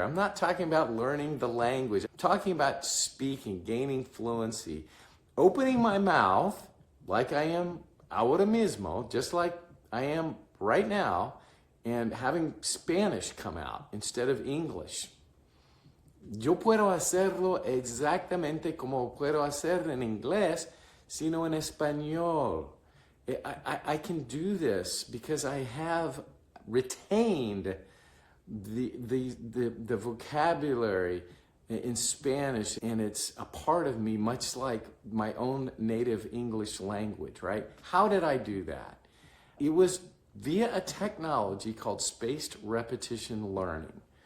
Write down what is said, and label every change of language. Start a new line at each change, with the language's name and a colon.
English: I'm not talking about learning the language. I'm talking about speaking, gaining fluency, opening my mouth like I am ahora mismo, just like I am right now, and having Spanish come out instead of English.
Spanish: Yo puedo hacerlo exactamente como puedo hacer en inglés, sino en español.
English: I can do this because I have retained the vocabulary in Spanish, and it's a part of me, much like my own native English language, right? How did I do that? It was via a technology called spaced repetition learning.